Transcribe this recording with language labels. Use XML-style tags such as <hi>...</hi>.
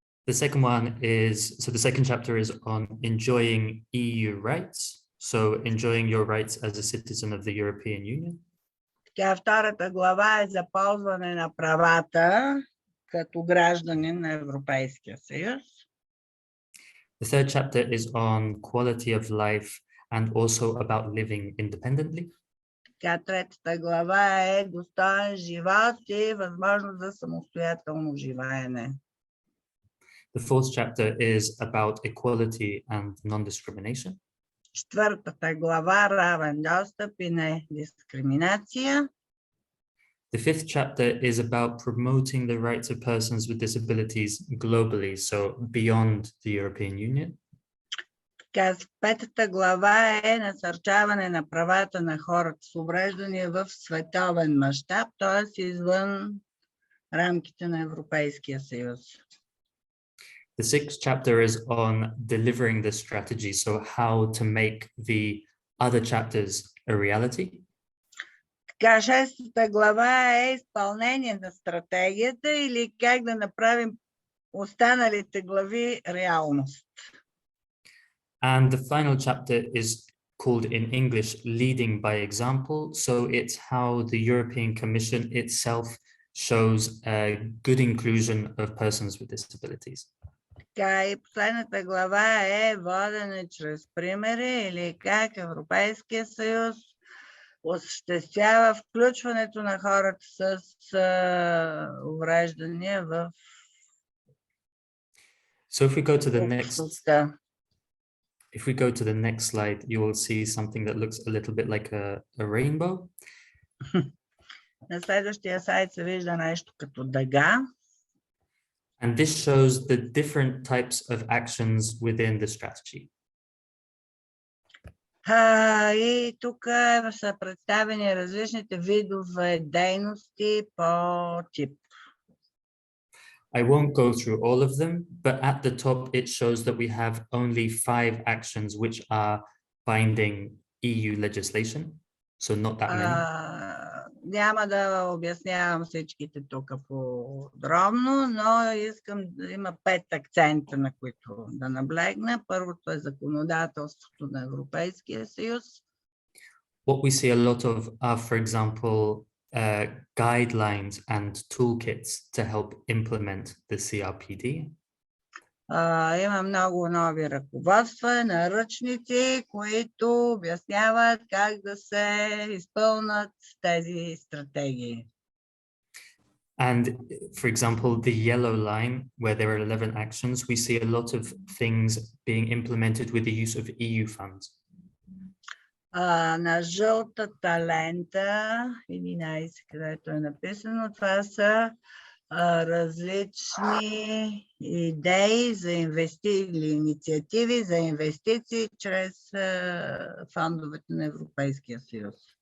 <en>The second one is, so the second chapter is on enjoying EU rights. So enjoying your rights as a citizen of the European Union.</en> <bg>Така, втората глава е за ползване на правата като гражданин на Европейския съюз.</bg> <en>The third chapter is on quality of life and also about living independently.</en> <bg>Така, третата глава е достоен живот и възможност за самостоятелно живеене.</bg> <en>The fourth chapter is about equality and non-discrimination.</en> <bg>Четвъртата глава равен достъп и недискриминация.</bg> <en>The fifth chapter is about promoting the rights of persons with disabilities globally, so beyond the European Union.</en> <bg>Така, петата глава е насърчаване на правата на хората с увреждания в световен мащаб, т.е. извън рамките на Европейския съюз.</bg> <en>The sixth chapter is on delivering the strategy, so how to make the other chapters a reality.</en> <bg>Така, шестата глава е изпълнение на стратегията или как да направим останалите глави реалност.</bg> <en>And the final chapter is called in English leading by example. So it's how the European Commission itself shows a good inclusion of persons with disabilities.</en> <bg>Така, и последната глава е водене чрез примери или как Европейския съюз осъществява включването на хората с увреждания в</bg> <en>So if we go to the</en> <bg>общността.</bg> <en>if we go to the next slide, you will see something that looks a little bit like a rainbow.</en> <bg>На следващия сайт се вижда нещо като дъга.</bg> <en>And this shows the different types of actions within the strategy.</en> <bg>И тук са представени различните видове дейности по тип.</bg> <en>I won't go through all of them, but at the top it shows that we have only 5 actions which are binding EU legislation, so not that many.</en> <bg>Няма да обяснявам всичките тук подробно, но искам да има 5 акцента, на които да наблегна. Първото е законодателството на Европейския съюз.</bg> <en>What we see a lot of are, for example, guidelines and toolkits to help implement the CRPD.</en> <bg>Има много нови ръководства, наръчници, които обясняват как да се изпълнят тези стратегии.</bg> <en>And for example, the yellow line, where there are 11 actions, we see a lot of things being implemented with the use of EU funds.</en> <bg>На жълтата лента, 11, където е написано, това са различни идеи за или инициативи за инвестиции чрез фондовете на Европейския съюз.</bg>